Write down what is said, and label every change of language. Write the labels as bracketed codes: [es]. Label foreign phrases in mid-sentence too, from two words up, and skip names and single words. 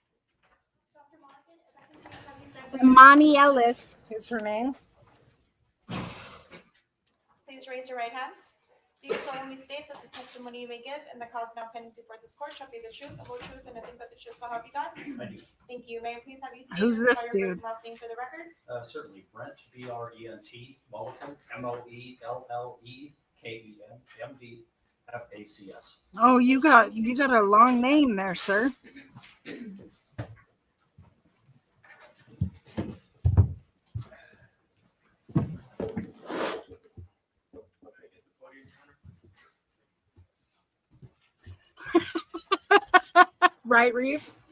[en] Imani Ellis is her name. Please raise your right hand. Do you solemnly state that the testimony you may give and the cause now pending before this court shall be the truth, the whole truth, and nothing but the truth, so help you God? I do. Thank you. May I please have you state Who's and this spell your dude? first and last name for the record? Certainly. Brent, B-R-E-N-T, Mulliken, M-O-E-L-L-E-K-E-N, M-D-F-A-C-S. Oh, you got a long name there, sir. Right, Reeve?